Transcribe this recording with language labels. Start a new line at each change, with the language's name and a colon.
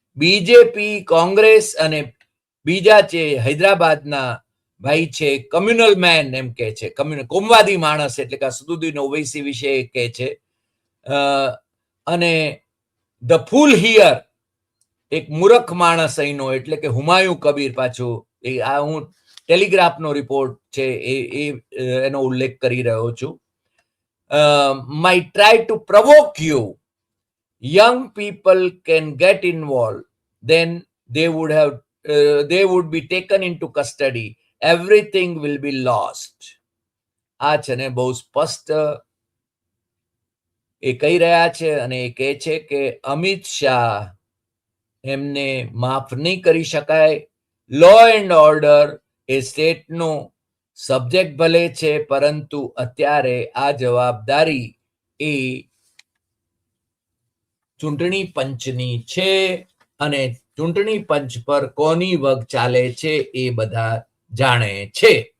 Gujarati: BJP, Congress અને બીજા છે હૈદરાબાદના ભાઈ છે
English: communal man
Gujarati: એમ કે છે, કોમવાદી માણસ એટલે કે અસદુદ્દીન ઓવૈસી વિશે કહે છે. અને
English: the fool here
Gujarati: એક મૂર્ખ માણસ અહીંનો એટલે કે હુમાયુ કબીર, પાછું આ હું ટેલિગ્રાફનો રિપોર્ટ છે એનો ઉલ્લેખ કરી રહ્યો છું.
English: might try to provoke you. Young people can get involved, then they would be taken into custody. Everything will be lost.
Gujarati: આ છે ને બહુ સ્પષ્ટ એ કહી રહ્યા છે અને એ કહે છે કે અમિત શાહ એમને માફ નહીં કરી શકાય. Law and order A સ્ટેટનો subject ભલે છે, પરંતુ અત્યારે આ જવાબદારી એ ચૂંટણી પંચની છે અને ચૂંટણી પંચ પર કોની વગ ચાલે છે એ બધા જાણે છે.